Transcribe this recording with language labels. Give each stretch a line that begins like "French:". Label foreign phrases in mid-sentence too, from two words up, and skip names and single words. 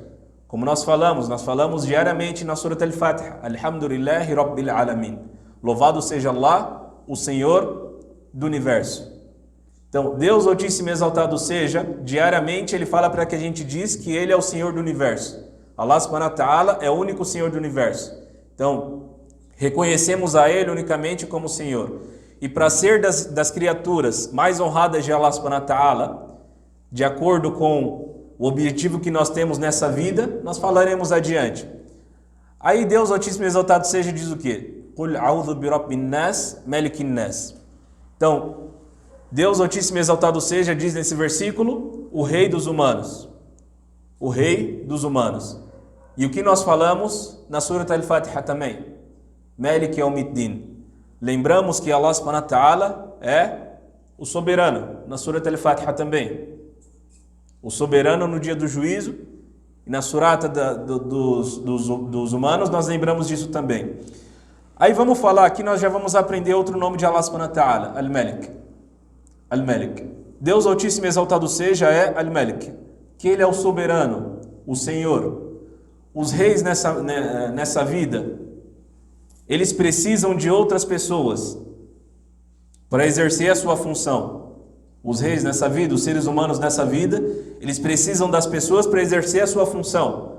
Portuguese: Como nós falamos diariamente na Surat Al-Fatiha,
Arabic: الحمد لله رب العالمين.
Portuguese: Louvado seja Allah, o Senhor do Universo. Então, Deus Altíssimo e Exaltado seja, diariamente Ele fala para que a gente diz que Ele é o Senhor do Universo. Allah
Arabic: سبحانه وتعالى
Portuguese: é o único Senhor do Universo. Então, reconhecemos a Ele unicamente como Senhor. E para ser das criaturas mais honradas de Allah
Arabic: سبحانه وتعالى,
Portuguese: de acordo com o objetivo que nós temos nessa vida, nós falaremos adiante. Aí Deus Altíssimo e Exaltado seja diz o quê?
Arabic: قل أعوذ برب الناس ملك الناس.
Portuguese: Então, Deus Altíssimo e Exaltado seja diz nesse versículo, o Rei dos humanos. O Rei dos humanos. E o que nós falamos na Surat Al-Fatiha também?
Arabic: مالك يوم الدين.
Portuguese: Lembramos que Allah
Arabic: سبحانه وتعالى
Portuguese: é o soberano, na Surat Al-Fatiha também. O soberano no dia do juízo, e na surata dos humanos nós lembramos disso também. Aí vamos falar aqui, nós já vamos aprender outro nome de Allah
Arabic: سبحانه وتعالى,
Portuguese: Al-Malik. Al-Malik. Deus Altíssimo e Exaltado seja é Al-Malik, que Ele é o soberano, o Senhor. Os reis nessa vida, eles precisam de outras pessoas para exercer a sua função. Os reis nessa vida, os seres humanos nessa vida, eles precisam das pessoas para exercer a sua função.